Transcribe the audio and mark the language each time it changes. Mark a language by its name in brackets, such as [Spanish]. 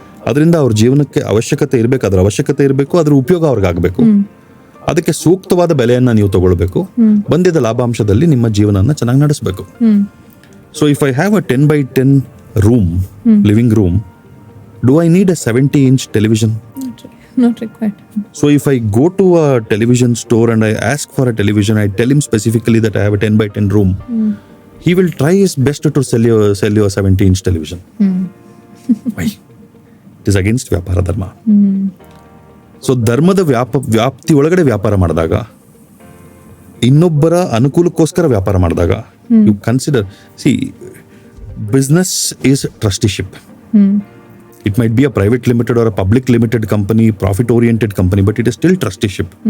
[Kannada] ಅದರಿಂದ ಅವ್ರ ಜೀವನಕ್ಕೆ ಅವಶ್ಯಕತೆ ಇರಬೇಕು, ಅದರ ಅವಶ್ಯಕತೆ ಇರಬೇಕು, ಅದ್ರ ಉಪಯೋಗ ಅವ್ರಿಗಾಗಬೇಕು. ಅದಕ್ಕೆ ಸೂಕ್ತವಾದ ಬೆಲೆಯನ್ನ ನೀವು ತಗೊಳ್ಬೇಕು. ಬಂದಿದ್ದ ಲಾಭಾಂಶದಲ್ಲಿ ನಿಮ್ಮ ಜೀವನನ ಚೆನ್ನಾಗಿ ನಡೆಸಬೇಕು. [English] So if I have a 10x10 room, living room, do I need a 70-inch television? Not required. So if I go to a television store and I ask for a television, I tell him specifically that I have a 10x10 room. He will try his best to sell you a 70-inch television. Why? It is against vyapara dharma. [Kannada] So ಧರ್ಮದ ವ್ಯಾಪ್ತಿ ಒಳಗಡೆ ವ್ಯಾಪಾರ ಮಾಡಿದಾಗ, ಇನ್ನೊಬ್ಬರ ಅನುಕೂಲಕ್ಕೋಸ್ಕರ ವ್ಯಾಪಾರ ಮಾಡಿದಾಗ, [English] You consider, see, business is trusteeship. It might be a private limited or a public limited company, profit oriented company, but it is still trusteeship.